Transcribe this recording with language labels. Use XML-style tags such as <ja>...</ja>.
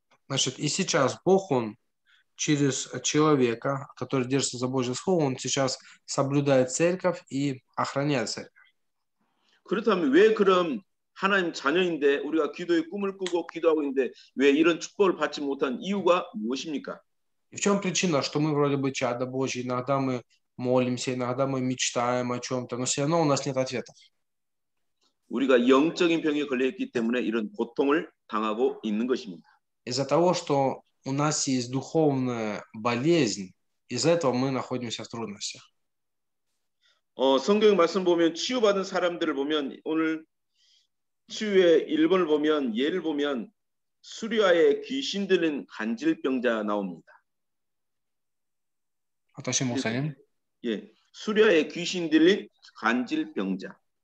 <ru>Значит, и сейчас Бог, Он через человека, который держится за Божье Слово, Он сейчас соблюдает церковь и охраняет церковь.</ru> <ko>그렇다면 왜 그럼 하나님 자녀인데 우리가 기도의 꿈을 꾸고 기도하고 있는데 왜 이런 축복을 받지 못한 이유가 무엇입니까?</ko> <ru>И в чем причина, что мы вроде бы чада Божьи, иногда мы молимся, иногда мы мечтаем о чем-то, но все равно у нас нет ответов.</ru> <ko>우리가 영적인 병에 걸려있기 때문에 이런 고통을 당하고 있는 것입니다.</ko> <ru>Из-за того, что у нас есть духовная болезнь, из-за этого мы находимся в трудностях.</ru> <ko>성경 말씀 보면 치유받은 사람들을 보면 오늘 치유의 1번을 보면 예를 보면 수리아에 귀신 들린 간질병자 나옵니다. 어떠신 목사님? 예, 수리아에 귀신 들린 간질병자.</ko>